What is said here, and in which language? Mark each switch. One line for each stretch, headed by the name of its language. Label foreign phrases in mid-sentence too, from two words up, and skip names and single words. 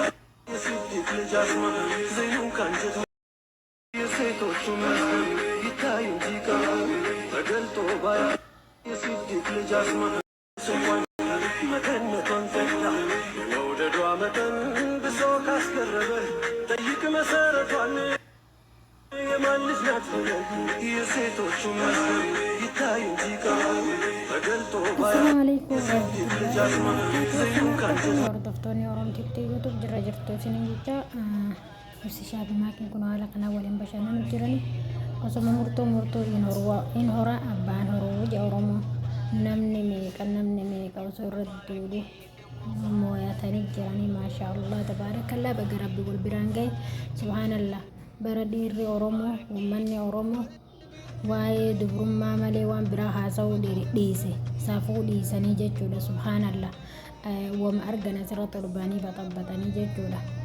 Amharic: የሲዲቅ ልጅ አስማ ዘይኑን ካንጀት የሴቶቹ መስል ይታይ እንጂ ቀሩ ተገልጦ ባያ የሲዲቅ ልጅ አስማ ስሟን መቀነቷን ፈዳ መውደዷ መጠን ብሶ ካስገረበ ጠይቅ መሰረቷን የማን ልጅ ናት ፈለግ የሴቶቹ መስል ይታይ እንጂ ቀሩ ተገልጦ ባያ የሲዲቅ ልጅ አስማ ዘይኑን ካንጀት
Oromo: hordoftoonni Oromtiitti YouTube jirra jirtu isiniin jecha ibsishaa fi maakiin kun haala kanaa waliin bashannanu jirani osoma murtoo in hora abbaan horuu jedha Oromoo namni meeqa osoo irratti duudu mooyatanii jiranii
Arabic: ما شاء الله تبارك الله
Oromo: baga rabbi wal biraan gahe subhaanallah bara dhiirri Oromoo uummanni Oromoo waa'ee dubrummaa malee waan biraa haasa'uu dhiise saafuu dhiisanii jechuudha subhaanallah wama argana asirratti olbaanii baxabbatanii jechuudha.